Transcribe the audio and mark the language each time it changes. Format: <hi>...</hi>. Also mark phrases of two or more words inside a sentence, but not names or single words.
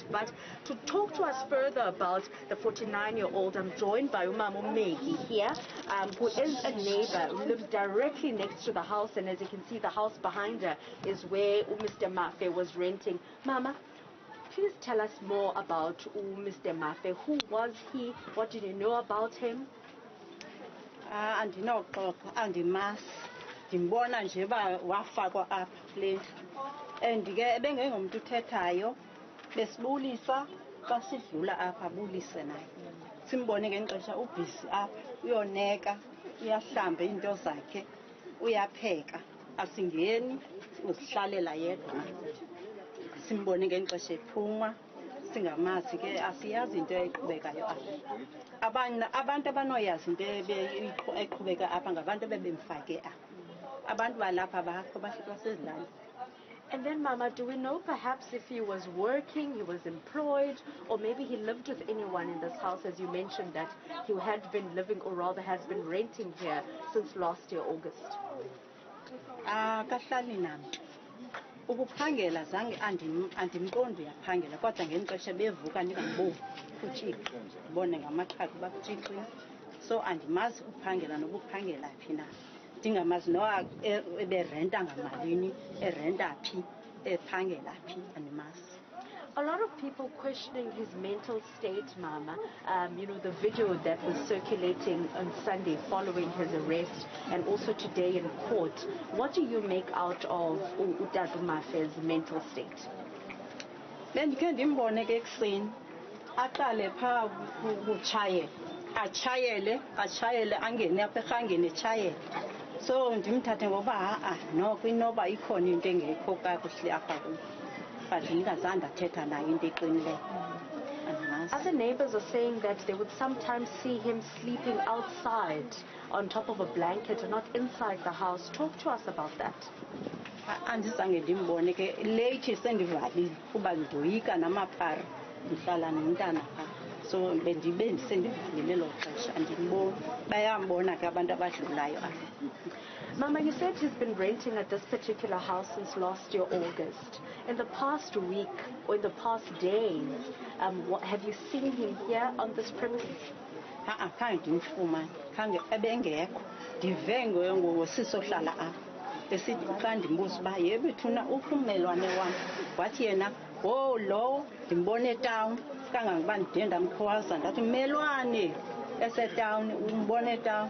<en>But to talk to us further about the 49-year-old, I'm joined by Umama Megi here, who is a neighbor who lives directly next to the house. And as you can see, the house behind her is where Mr. Mafe was renting. Mama, please tell us more about Mr. Mafe. Who was he? What did you know about him?</en> <xh>Andimazi, ndimbona nje uba wafakwa apha kule. And ke ebengengumuntu uthethayo, besibulisa xa sidlula apha abulise naye. Simbone ngexesha ubhisi apha, uyoneka, uyahlamba into zakhe, uyapheka. Asingeni, usihlalela yedwa. Simbone ngexesha ephuma, singamazi ke asiyazi into eqhubekayo apha. Abantu abanoyazi into eqhubeka apha ngabantu bebemfake apha. Abantu balapha bakho basezilali.</xh> <en>And then, Mama, do we know perhaps if he was working, he was employed, or maybe he lived with anyone in this house, as you mentioned that he had been living, or rather has been renting here since last year, August?</en> <xh>Kahlali nami. Ukuphangela zange andimqondi uyaphangela, kodwa ngexesha bevuka ndingamboni kutshixi, ndibone ngamaqhaku bakutshixini. So andimazi uphangela nobuphangela phi na. Ndingamazi noa eberenta ngamalini, erenta phi, ephangela phi, andimazi.</xh> <en>A lot of people questioning his mental state, Mama. You know, the video that was circulating on Sunday following his arrest, and also today in court. What do you make out of Utatu Mafe's mental state?</en> <xh>Bendike ndimbone ke ekuseni, aqale phaa utshayela, atshayele angene apha erhangeni etshayela. So ndimthathe ngoba noko inoba ikhona into engekho kakuhle apha kuyo. But ndingazange athetha naye into eqinileyo.</xh> <en>Other neighbors are saying that they would sometimes see him sleeping outside on top of a blanket and not inside the house. Talk to us about that.</en> <xh>Andizange ndimbone ke late sendivalile kuba ndoyika namaphara ndihlala nomntana pha. So bendibe ndisendivalile lo xesha andimboni. Bayambona ke abantu abadlulayo apha.</xh> <en>Mama, you said he's been renting at this particular house since last year, August. In the past week or in the past days, have you seen him here on this premises?</en> <xh>Khange ndimfumane, khange ebengekho. Ndive ngosisohlala apha. Esithi xa ndimbuza uba yebo thuna ukho ummelwane wam. Wathi yena, lo ndimbone etown, kangangoba ndide ndamkhwaza ndathi mmelwane esetown, umbone etown.</xh>